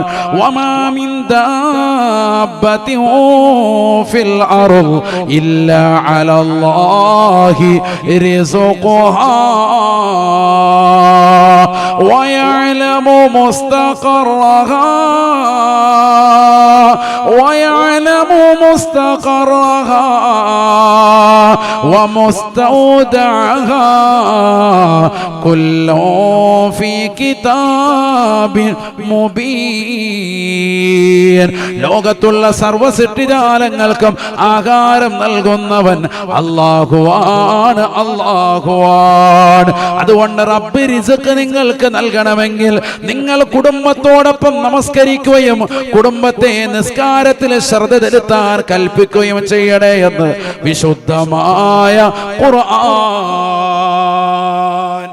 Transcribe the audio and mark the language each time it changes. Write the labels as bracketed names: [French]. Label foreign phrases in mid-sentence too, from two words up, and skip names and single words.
[Arabic] وما من دابة في الأرض إلا على الله رزقها ويعلم مستقرها ومستودعها كل في كتاب مبين. [Malayalam] ലോകത്തുള്ള സർവ്വ സൃഷ്ടിജാലങ്ങൾക്കും ആഹാരം നൽകുന്നവൻ അല്ലാഹുവാണ്. അതുകൊണ്ട് റബ്ബ് റിസ്ക് നിങ്ങൾക്ക് നൽകണമെങ്കിൽ നിങ്ങൾ കുടുംബത്തോടൊപ്പം നമസ്കരിക്കുകയും കുടുംബത്തെ നിസ്കാരത്തിൽ ശ്രദ്ധ ചെലുത്താൻ കൽപ്പിക്കുകയും ചെയ്യണേ എന്ന് വിശുദ്ധമായ ഖുർആൻ.